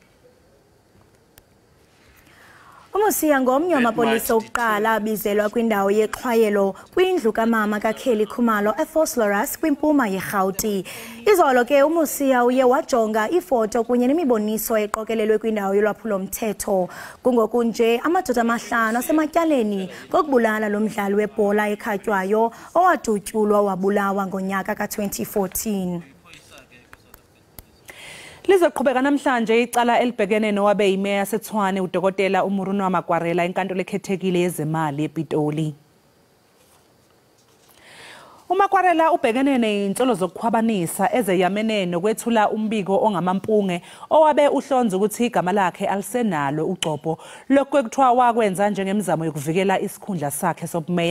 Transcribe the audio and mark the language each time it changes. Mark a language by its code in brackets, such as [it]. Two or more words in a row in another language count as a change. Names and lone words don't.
[xh] Umusiya ngomnye wamapolisa okuqala abizelwa kwindawo yexhwayelo kwindlu kamama kaKelly Khumalo eFosloras kwimpuma yeRhawuti. Izolo ke uMusiya uye wajonga ifoto kunye nemiboniso eqokelelwe kwindawo yolwaphulo-mthetho. Kungoku nje amadoda amahlanu asematyaleni ngokubulala lo mdlali webhola ekhatywayo owadutyulwa wabulawa ngonyaka ka-2014. [zu] Lizoqhubeka namhlanje icala elibhekene nowabe yimeya yaseTshwane uDokotela uMurunwa Magwarela enkantolo ekhethekile yezemali ePitoli. uMagwarela ubhekene nezinsolo zokukhwabanisa ezeyamene nokwethula umbiko ongamampunge owabe uhlonza ukuthi igama lakhe alisenalo uGcopho lokho kuthiwa wakwenza njengemizamo yokuvikela isikhundla sakhe sobumeya.